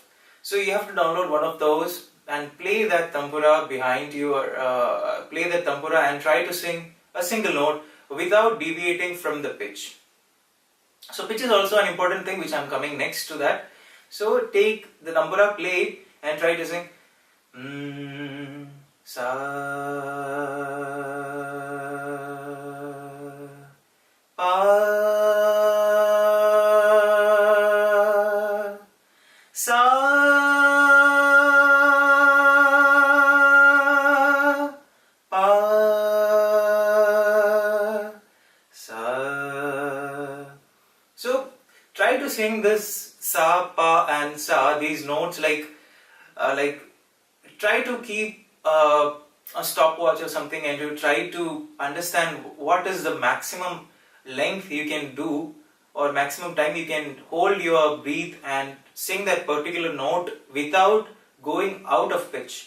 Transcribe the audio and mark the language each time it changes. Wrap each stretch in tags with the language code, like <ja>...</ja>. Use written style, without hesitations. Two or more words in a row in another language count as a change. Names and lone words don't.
<en>So you have to download one of those and play that Tampura behind you, or play that Tampura and try to sing a single note without deviating from the pitch. So pitch is also an important thing, which I am coming next to that. So take the Tampura, play it and try to sing sa pa sa pa sa. So try to sing this sa, pa and sa, these notes like try to keep a stopwatch or something, and you try to understand what is the maximum length you can do, or maximum time you can hold your breath and sing that particular note without going out of pitch.</en>